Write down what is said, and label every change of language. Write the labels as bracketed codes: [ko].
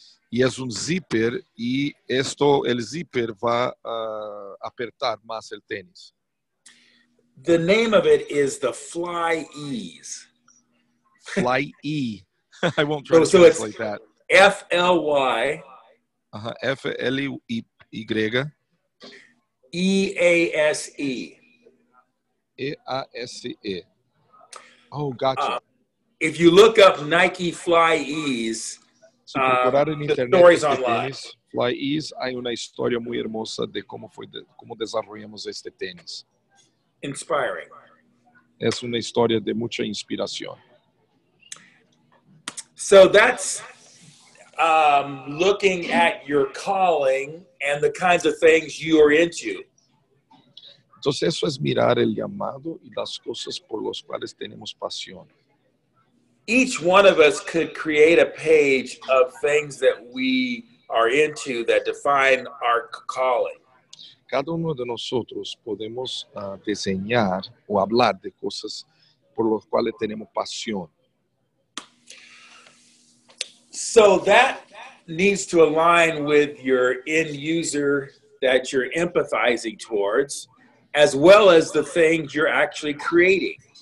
[es] Y es un zipper y el zipper va a apertar más el tenis. [en] The name of it is the Fly Ease. [es] Fly E. [en] I won't try to translate that. F-L-Y. F-L-Y. E-A-S-E. E-A-S-E. Oh, gotcha. If you look up Nike Fly Ease, [es] si procurar en internet [en] stories online. [es] Tenis, Fly Ease, hay una historia muy hermosa de cómo desarrollamos este tenis. [en] Inspiring. [es] Es una historia de mucha inspiración. [en] So that's looking at your calling and the kinds of things you are into. [es] Entonces eso es mirar el llamado y las cosas por las cuales tenemos pasión. [en] Each one of us could create a page of things that we are into that define our calling. [es] Cada uno de nosotros podemos diseñar o hablar de cosas por las cuales tenemos pasión. [en] So that needs to align with your end user that you're empathizing towards, as well as the things you're actually creating.